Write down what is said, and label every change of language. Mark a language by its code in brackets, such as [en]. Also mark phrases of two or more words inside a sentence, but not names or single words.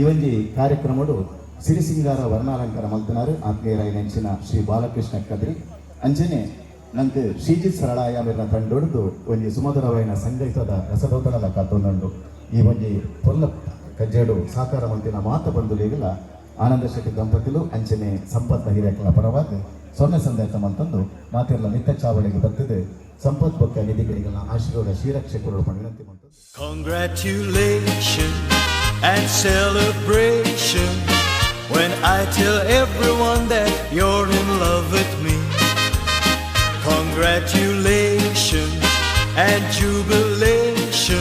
[tcy] ಒಂಜಿ ಕಾರ್ಯಕ್ರಮಡು ಸಿರಿಸಿಂಗಾರ ವರ್ಣಾಲಂಕಾರ ಮಲ್ತನಾರು ಆತ್ಮೀಯರ ನೆಂಚಿನ ಶ್ರೀ ಬಾಲಕೃಷ್ಣ ಕದ್ರಿ ಅಂಚನೆ ನಂಗೆ ಶ್ರೀಜಿತ್ ಸರಳಾಯ ಮೇಲಿನ ತಂಡೊಡ್ದು ಒಂಜಿ ಸುಮಧುರವಾಯಿನ ಸಂಗೀತದ ರಸದೌತಣದ ಕಾತೊಂದುಂಡು ಈ ಒಂಜಿ ಪೊಲ್ಲ ಕಜ್ಜೆಡು ಸಾಕಾರ ಮಂತಿನ ಮಾತ ಬಂಧುಲಿಗಳ ಆನಂದ ಶೆಟ್ಟಿ ದಂಪತಿಲು ಅಂಚನೆ ಸಂಪತ್ ಹಿರಿಯಕಲ ಪರವಾಗಿ ಸೊನ್ನೆ ಸಂದೇಶ ಮಂತಂದು ಮಾತೆಲ್ಲ ನಿತ್ಯ ಚಾವಳಿಗೆ ಬರ್ತದೆ ಸಂಪತ್ ಬೊಕ್ಕ ನಿಧಿಗಳಿಗಳ ಆಶೀರ್ವಾದ ಶ್ರೀರಕ್ಷಕರು ವಿನಂತಿ ಮಾಡ್ತಾರೆ. [en] Congratulations and celebration when I tell everyone that you're in love with me. Congratulations and jubilation.